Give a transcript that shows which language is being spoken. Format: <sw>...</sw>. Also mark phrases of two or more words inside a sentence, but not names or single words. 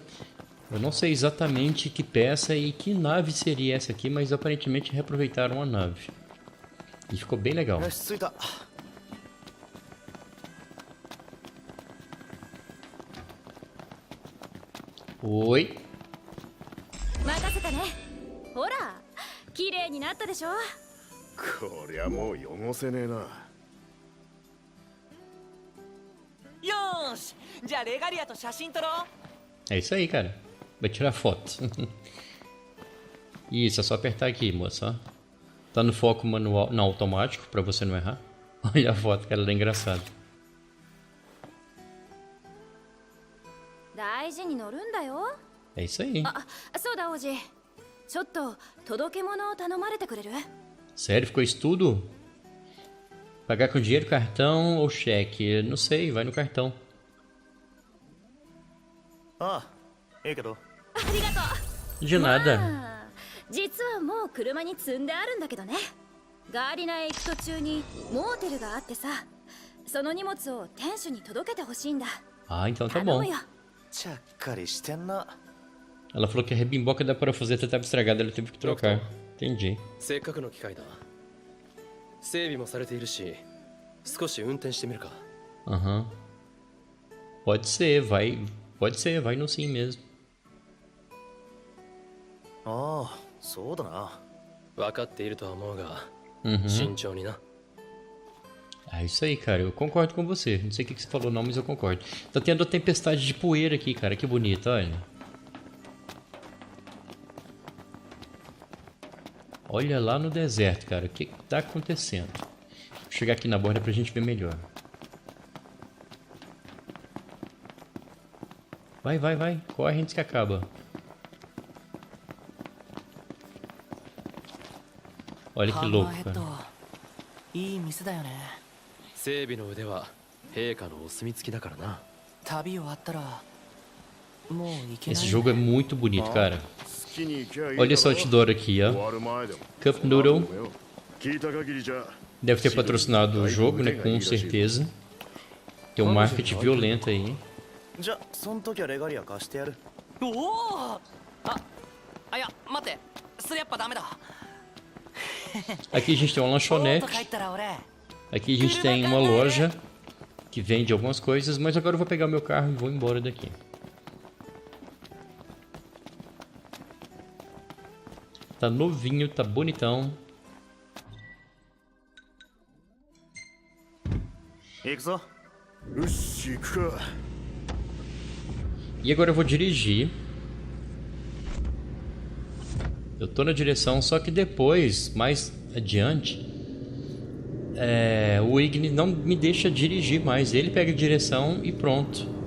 <pt>Eu não sei exatamente que peça e que nave seria essa aqui, mas aparentemente reaproveitaram uma nave. E ficou bem legal. Oi.</pt> <ja>こりゃもう汚せねえな。よーし、じゃあレガリアと写真撮ろう。</ja> <pt>É isso aí, cara. Vai tirar foto. Isso, é só apertar aqui, moça. Tá no foco manual, não, automático, pra você não errar. Olha a foto, cara, ela é engraçada.</pt> <ja>大事に乗るんだよ。</ja> <pt>É isso aí.</pt> <ja>そうだ王子。ちょっと届け物を頼まれてくれる？</ja> <pt>Sério, ficou isso tudo? Pagar com dinheiro, cartão ou cheque? Não sei, vai no cartão.</pt> <ja>ああ、いいけど。ありがとう。</ja> <pt>De nada.</pt> <ja>実はもう車に積んであるんだけどね。ガーリナへ行く途中にモーテルがあってさ、その荷物を店主に届けてほしいんだ。</ja> <pt>Ah, então tá</pt> <ja>頼</ja> <pt>bom.</pt> <ja>むよ。ちゃっかりしてんな。</ja> <pt>Ela falou que a rebimboca da parafuseta estava estragada, ela teve que trocar. Entendi.</pt> <ja>せっかくの機会だ。整備もされているし、少し運転してみるか。</ja> <pt>Aham. Pode ser, vai. Pode ser, vai no sim mesmo.</pt> <ja>ああ、そうだな。分かっているとは思うが、</ja> <pt>Uhum.</pt> <ja>慎重にな。</ja> <pt>É isso aí, cara. Eu concordo com você. Não sei o que você falou não, mas eu concordo. Tá tendo tempestade de poeira aqui, cara. Que bonito, olha. Olha lá no deserto, cara. O que tá acontecendo? Vou chegar aqui na borda pra gente ver melhor. Vai, vai, vai. Corre antes que acaba. Olha que louco, cara.</pt> <ja>いい店だよね。整備の腕は陛下のお墨付きだからな。旅終わったらもう行けない。</ja> <pt>Esse jogo é muito bonito, cara. Olha esse outdoor aqui, ó. Cup Noodle. Deve ter patrocinado o jogo, né? Com certeza. Tem um marketing violento aí.</pt> <ja>じゃ、そん時はレガリア貸してやる。おお。いや待って、それやっぱダメだ。</ja> <pt>Aqui a gente tem uma</pt> <ja>ボート</ja> <pt>lanchonete.</pt> <ja>帰ったら俺</ja> <pt>Aqui a gente tem uma loja que vende algumas coisas, mas agora eu vou pegar meu carro e vou embora daqui. Tá novinho, tá bonitão.</pt> <ja>行くぞ。よし、行くか。</ja> <pt>E agora eu vou dirigir. Eu tô na direção, só que depois, mais adiante, o Ignis não me deixa dirigir mais. Ele pega a direção e pronto.</pt>